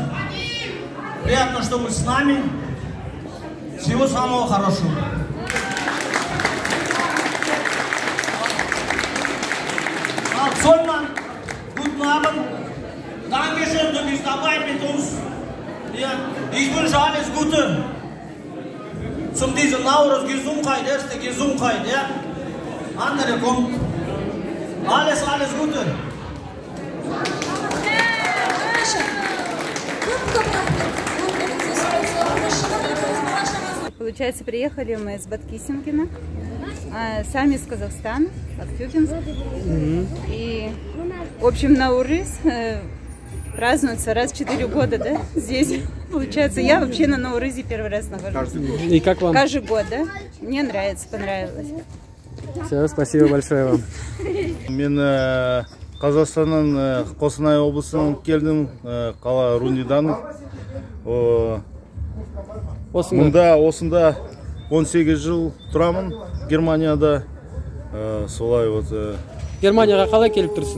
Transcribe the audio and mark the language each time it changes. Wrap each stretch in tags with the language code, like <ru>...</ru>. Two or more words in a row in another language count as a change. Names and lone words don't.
<ru>Приятно, что вы с нами. Всего самого хорошего.</ru> <de>Solman, guten Abend. Dankeschön, du bist dabei mit uns. Ja, ich wünsche alles Gute. Zum diesen Nauruz Gesundheit, erste Gesundheit, ja. Andere kommt. Alles Gute.</de> <ru>Получается, приехали мы из Баткисимкина, сами из Казахстана, Актюбинск. И, в общем, Наурыз празднуется раз в 4 года, да, здесь. Получается, я вообще на Наурызе первый раз нахожусь. Каждый год. И как вам? Каждый год, да? Мне нравится, понравилось. Все, спасибо большое вам.</ru> <kk>Мен Қазақстаннан Қостанай облысынан келдім, қала Рундидан. Осында 18 жыл тұрамын Германияда. Солай вот. Германияға қалай келіп тұрсың?</kk>